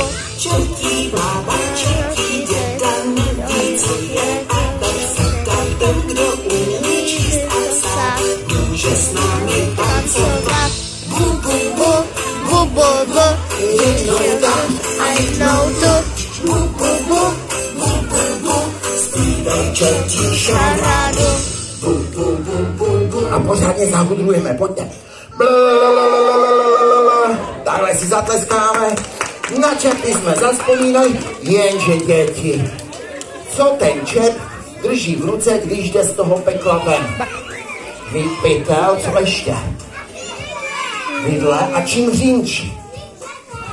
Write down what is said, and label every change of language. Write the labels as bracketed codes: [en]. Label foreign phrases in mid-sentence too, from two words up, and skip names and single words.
[cs] Čertí bába, čertí děda, neví, co je a tak se ten, kdo umí číst a psát, může s námi tancovat. Bu, bu, bu, bu, bu, bu, jednou tam a jednou tu. Bu, bu, bu, bu, bu, bu, zpívej čertí šarádu. Bu, bu, bu, bu, bu. A pořádně zahudrujeme, pojďte. Takhle si zatleskáme. Na čerty jsme zazpomínali, jenže děti, co ten čert drží v ruce, když jde z toho pekla ven? Vypytel, co ještě? Vidle a čím řínčí? Řetězem.